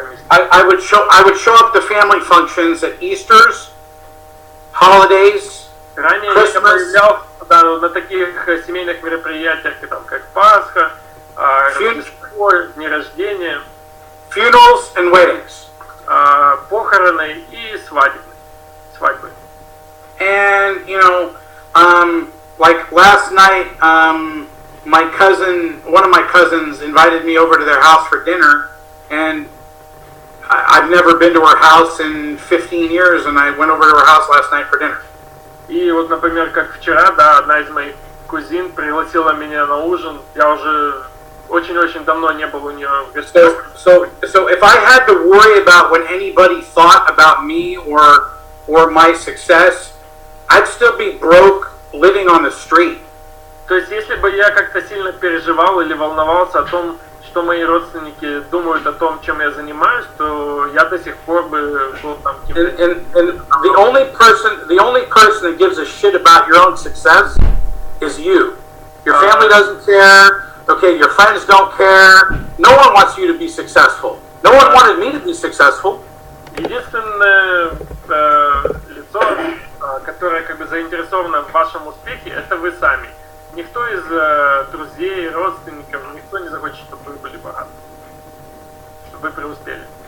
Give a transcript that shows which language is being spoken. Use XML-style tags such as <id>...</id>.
<en>I would show up to family functions at Easter's, holidays,</en> <ru>ранее</ru> <en>Christmas.</en> <ru>Я появлялся на таких семейных мероприятиях, как Пасха, Рождество, дни рождения,</ru> <en>funerals and weddings,</en> <ru>похороны и свадьбы.</ru> <en>And you know, like last night, one of my cousins invited me over to their house for dinner, and I've never been to her house in 15 years, and I went over to her house last night for dinner.</en> <ru>И вот, например, как вчера, да, одна из моих кузин пригласила меня на ужин. Я уже очень-очень давно не был у нее в гостях.</ru> <en>So if I had to worry about what anybody thought about me or my success, I'd still be broke living on the street.</en> <ru>То есть, если бы я как-то сильно переживал или волновался о том, что мои родственники думают о том, чем я занимаюсь, то я до сих пор бы был там.</ru> <en>And the only person that gives a shit about your own success is you. Your family doesn't care. Okay, your friends don't care. No one wants you to be successful. No one wanted me to be successful.</en> <ru>Единственное лицо, которое как бы заинтересовано в вашем успехе, это вы сами. Никто из друзей, родственников, никто не захочет, чтобы вы были богаты, чтобы вы преуспели.</ru>